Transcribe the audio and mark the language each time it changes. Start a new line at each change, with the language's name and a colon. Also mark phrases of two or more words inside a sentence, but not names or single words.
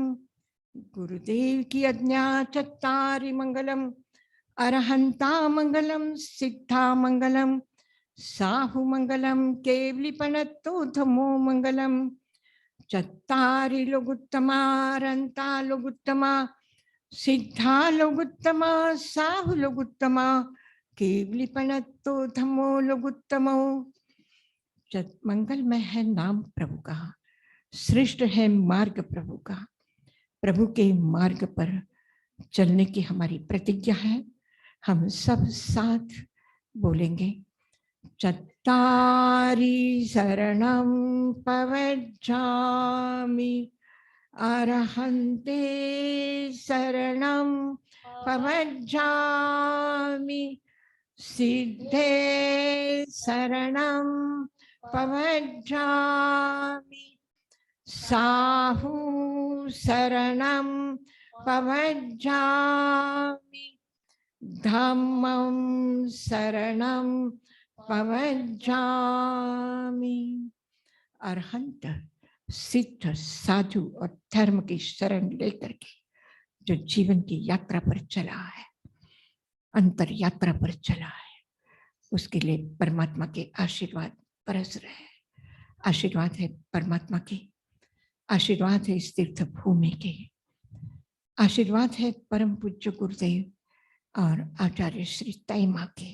Hindi: गुरुदेव की आज्ञा
Ardhamāgadhī Prākrit: चत्तारि मंगलम, अरहंता मंगलम, सिद्धा मंगलम, साहु मंगलम, केवलीपनत्तो धमो मंगलम। चत्तारि लोगुत्तमा, अरहंता लोगुत्तमा, सिद्धा लोगुत्तमा, साहु लोगुत्तमा, केवलीपनत्तो धमो लोगुत्तमो।
Hindi: मंगलमय है नाम प्रभु का, श्रेष्ठ है मार्ग प्रभु का। प्रभु के मार्ग पर चलने की हमारी प्रतिज्ञा है। हम सब साथ बोलेंगे,
Ardhamāgadhī Prākrit: चत्तारि शरणं पवज्जामि, अरहन्ते शरणं पवज्जामि, सिद्धे शरणं पवज्जामि, साहु शरणं पवज्जामि, धम्मं शरणं पवज्जामि।
Hindi: अरहंत, सिद्ध, साधु और धर्म की शरण लेकर के जो जीवन की यात्रा पर चला है, अंतर यात्रा पर चला है, उसके लिए परमात्मा के आशीर्वाद बरस रहे हैं। आशीर्वाद है परमात्मा के, आशीर्वाद है इस तीर्थ भूमि के, आशीर्वाद है परम पूज्य गुरुदेव और आचार्य श्री ताई माँ के।